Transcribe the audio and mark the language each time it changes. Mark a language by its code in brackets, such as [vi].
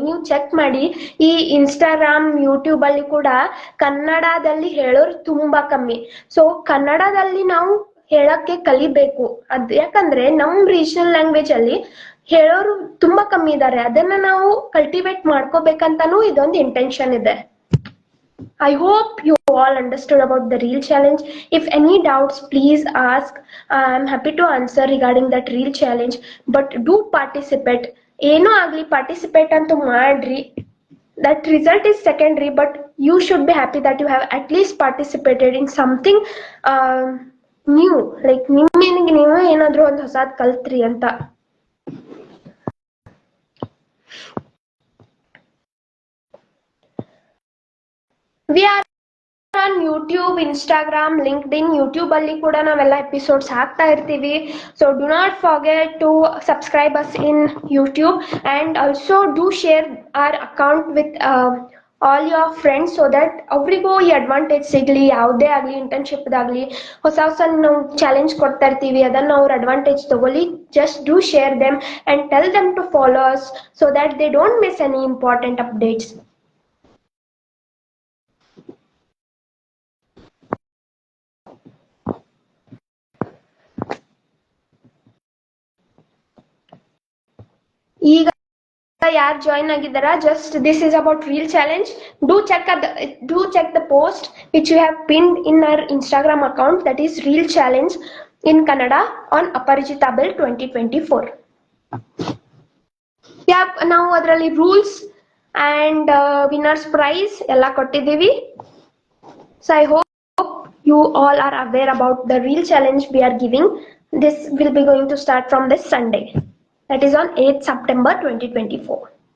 [kn] ನೀವು ಚೆಕ್ ಮಾಡಿ, ಈ ಇನ್ಸ್ಟಾಗ್ರಾಮ್ ಯೂಟ್ಯೂಬ್ ಅಲ್ಲಿ ಕೂಡ ಕನ್ನಡದಲ್ಲಿ ಹೇಳೋರು ತುಂಬಾ ಕಮ್ಮಿ. ಸೊ ಕನ್ನಡದಲ್ಲಿ ನಾವು ಹೇಳಕ್ಕೆ ಕಲಿಬೇಕು. ಯಾಕಂದ್ರೆ ನಮ್ ರೀಜನಲ್ ಲ್ಯಾಂಗ್ವೇಜ್ ಅಲ್ಲಿ ಹೇಳೋರು ತುಂಬಾ ಕಮ್ಮಿ ಇದ್ದಾರೆ. ಅದನ್ನ ನಾವು ಕಲ್ಟಿವೇಟ್ ಮಾಡ್ಕೋಬೇಕಂತಾನು ಇದೊಂದು ಇಂಟೆನ್ಷನ್ ಇದೆ. [en] I hope you all understood about the reel challenge. If any doubts, please ask. I'm happy to answer regarding that reel challenge. But do participate. [kn] ಏನೋ ಆಗ್ಲಿ ಪಾರ್ಟಿಸಿಪೇಟ್ ಅಂತೂ ಮಾಡ್ರಿ. [en] That result is secondary, but you should be happy that you have at least participated in something new. [kn] Like ನಿಮ್ಮೇನಿಗೆ ನೀವು ಏನಾದ್ರೂ ಒಂದು ಹೊಸದ್ ಕಲ್ತ್ರಿ ಅಂತ. [en] We are on YouTube, Instagram, LinkedIn. [kn] YouTube ಅಲ್ಲಿ ಕೂಡ ನಾವೆಲ್ಲ ಎಪಿಸೋಡ್ಸ್ ಹಾಕ್ತಾ ಇರ್ತೀವಿ. [en] So do not forget to subscribe us in YouTube, and also do share our account with all your friends, so that [kn] ಅವರಿಗೂ ಈ ಅಡ್ವಾಂಟೇಜ್ ಸಿಗ್ಲಿ. ಯಾವುದೇ ಆಗಲಿ ಇಂಟರ್ನ್ಶಿಪ್ ಆಗಲಿ ಹೊಸ ನಾವು ಚಾಲೆಂಜ್ ಕೊಡ್ತಾ ಇರ್ತೀವಿ, ಅದನ್ನ ಅವ್ರ ಅಡ್ವಾಂಟೇಜ್ ತಗೊಳ್ಳಿ. [en] Just do share them and tell them to follow us, so that they don't miss any important updates. [kn] ಈಗ ಯಾರು join ಆಗಿದ್ದಾರಾ, [en] just this is about reel challenge. Do check the post which you have pinned in our Instagram account, that is reel challenge in Kannada on ಅಪರಿಚಿತ bill 2024. [kn] ನಾವು ಅದರಲ್ಲಿ rules and winners price ಎಲ್ಲ ಕೊಟ್ಟಿದ್ದೀವಿ. [en] So I hope you all are aware about the reel challenge we are giving. This will be going to start from this Sunday. That is on 8th September 2024.